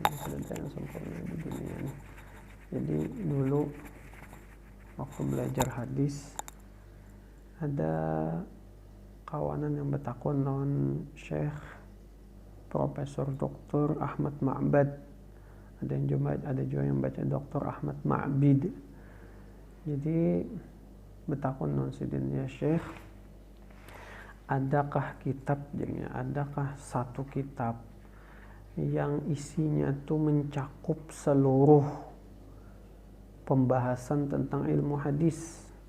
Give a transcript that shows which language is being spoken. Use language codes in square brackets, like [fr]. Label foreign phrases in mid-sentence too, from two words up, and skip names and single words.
[id] Jadi dulu waktu belajar hadis ada kawanan yang bertakun lawan Syekh Profesor Dr. Ahmad Ma'bad. Ada juga yang baca Dr. Ahmad Ma'bid. Jadi bertakun lawan Sidin, ya Syekh, adakah satu kitab yang isinya tuh mencakup seluruh pembahasan tentang ilmu hadis?